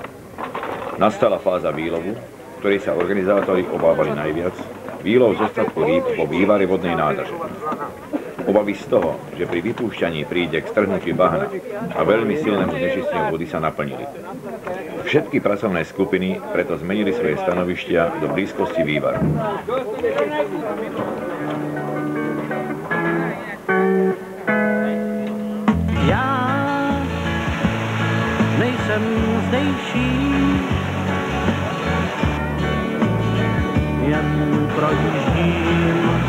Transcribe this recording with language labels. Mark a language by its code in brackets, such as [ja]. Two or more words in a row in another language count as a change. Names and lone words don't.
[sk] Nastala fáza výlovu, ktorej sa organizátori obávali najviac, výlov z ostatku rýb po vývare vodnej nádrže. Obavy z toho, že pri vypúšťaní príde k strhnutiu bahna a veľmi silnému znečisteniu vody sa naplnili. Všetky pracovné skupiny preto zmenili svoje stanovištia do blízkosti vývaru. [cs] Já nejsem zdejší, jen projíždím.